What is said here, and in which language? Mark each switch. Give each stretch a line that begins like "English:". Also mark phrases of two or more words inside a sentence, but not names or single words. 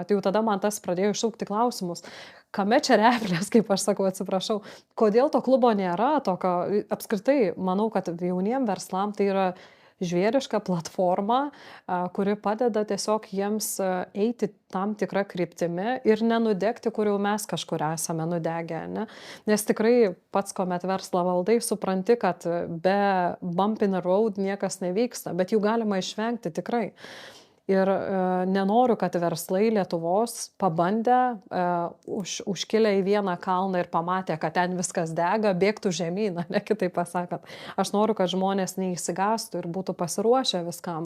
Lithuanian: Tai jau tada man tas pradėjo iššaukti klausimus. Kame čia replės, kaip aš sakau, atsiprašau, kodėl to klubo nėra, tokio, apskritai, manau, kad jauniem verslam tai yra žvėriška platforma, kuri padeda tiesiog jiems eiti tam tikrą kryptimi ir nenudegti, kur jau mes kažkur esame nudegę. Ne? Nes tikrai pats, kuomet verslą valdai, supranti, kad be
English: bump in the road
Lithuanian: niekas nevyksta, bet jų galima išvengti tikrai. Ir nenoriu, kad verslai Lietuvos pabandę, užkilę į vieną kalną ir pamatę, kad ten viskas dega, bėgtų žemyn, ne kitaip pasakant. Aš noriu, kad žmonės neįsigastų ir būtų pasiruošę viskam.